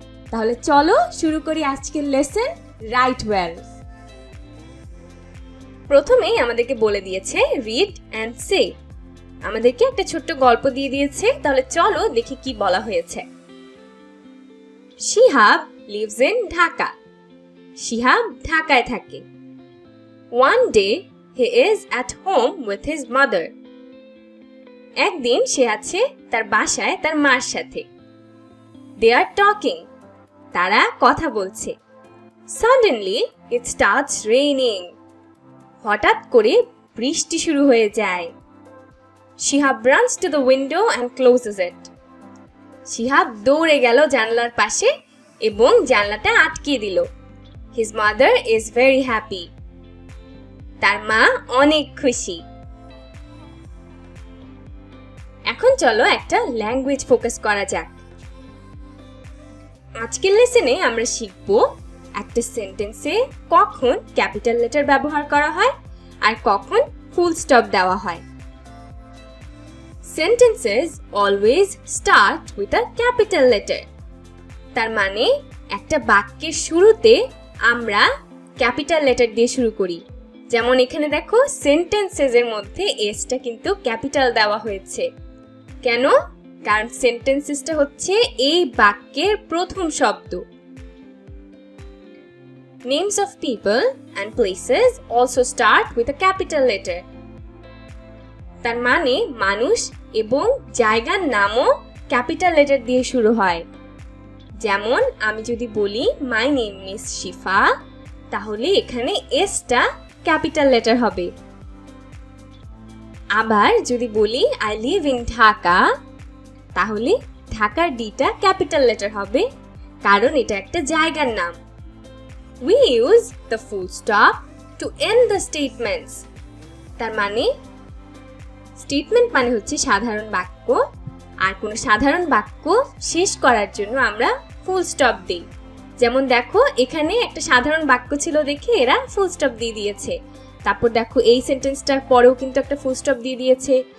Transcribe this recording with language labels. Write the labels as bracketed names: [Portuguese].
[Bangla] তাহলে চলো শুরু করি আজকের লেসন, রাইট ওয়েল। প্রথমেই আমাদেরকে বলে দিয়েছে রিড অ্যান্ড সে। আমাদেরকে একটা ছোট্ট গল্প দিয়ে দিয়েছে, তাহলে চলো দেখি কি বলা হয়েছে। [English] Shihab lives in Dhaka. [Bangla] শিহাব ঢাকায় থাকে। [English] One day he is at home with his mother. [Bangla] একদিন সে আছে তার বাসায় তার মার সাথে। [English] They are talking. [Bangla] তারা কথা বলছে। [English] Suddenly it starts raining. [Bangla] হঠাৎ করে বৃষ্টি শুরু হয়ে যায়। [English] Shihab runs to the window and closes it. [Bangla] Shihab দৌড়ে গেল জানলার পাশে এবং জানলাটা আটকে দিল। [English] His mother is very happy. [Bangla] তার মা অনেক খুশি। এখন চলো একটা ল্যাঙ্গুয়েজ ফোকাস করা যাক। আজকের লেসনে আমরা শিখব একটা সেন্টেন্সে কখন ক্যাপিটাল লেটার ব্যবহার করা হয় আর কখন ফুল স্টপ দেওয়া হয়। [English] Sentences always start with a capital letter. [Bangla] তার মানে একটা বাক্যের শুরুতে আমরা ক্যাপিটাল লেটার দিয়ে শুরু করি। যেমন এখানে দেখো সেন্টেন্সেস এর মধ্যে এসটা কিন্তু ক্যাপিটাল দেওয়া হয়েছে। কেন? কারণ সেন্টেন্সেসটা হচ্ছে এই বাক্যের প্রথম শব্দ। [English] Names of people and places also start with a capital letter. [Bangla] তার মানে মানুষ এবং জায়গার নামও ক্যাপিটাল লেটার দিয়ে শুরু হয়। যেমন আমি যদি বলি [English] my name is Shifa, [Bangla] তাহলে এখানে এসটা ক্যাপিটাল লেটার হবে। আবার যদি বলি [English] I live in Dhaka, [Bangla] তাহলে ঢাকার ডিটা ক্যাপিটাল লেটার হবে, কারণ এটা একটা জায়গার নাম। [English] We use the full stop to end the statements. [Bangla] তার মানে স্টেটমেন্ট মানে হচ্ছে সাধারণ বাক্য, আর কোনো সাধারণ বাক্য শেষ করার জন্য আমরা ফুল স্টপ দিই। যেমন দেখো এখানে একটা সাধারণ বাক্য ছিল দেখে এরা ফুল স্টপ দিয়ে দিয়েছে। তারপর দেখো এই সেন্টেন্সটার পরেও কিন্তু একটা ফুল স্টপ দিয়ে দিয়েছে।